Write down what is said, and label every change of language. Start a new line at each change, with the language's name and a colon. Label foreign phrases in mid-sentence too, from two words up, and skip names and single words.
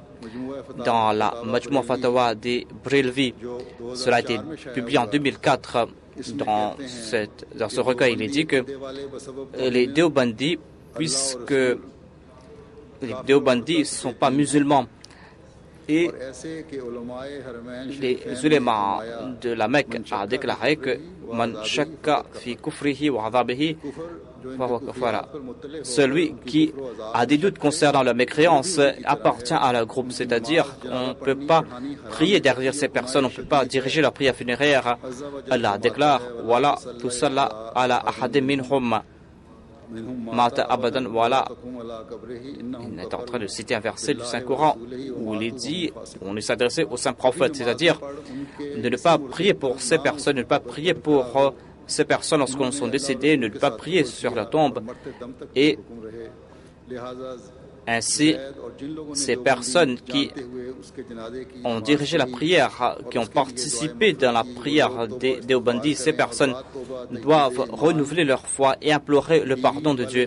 French: Dans la Majmou' Fatawa des Brilvi, cela a été publié en 2004, dans ce recueil, il est dit que les Deobandis, puisque les Deobandis ne sont pas musulmans, et les ulémas de la Mecque a déclaré que
Arabic: من شك في كفره وعذابه
French: Voilà. Celui qui a des doutes concernant la mécréance appartient à leur groupe, c'est-à-dire qu'on ne peut pas prier derrière ces personnes, on ne peut pas diriger leur prière funéraire. Allah déclare voilà, tout cela
Arabic: على أحد منهم مات أبدا.
French: Voilà. Il est en train de citer un verset du Saint-Coran où il est dit, on est s'adressé au Saint-Prophète, c'est-à-dire de ne pas prier pour ces personnes, de ne pas prier pour ces personnes lorsqu'elles sont décédées, ne pas prier sur la tombe. Et ainsi, ces personnes qui ont dirigé la prière, qui ont participé dans la prière des Deobandis, ces personnes doivent renouveler leur foi et implorer le pardon de Dieu.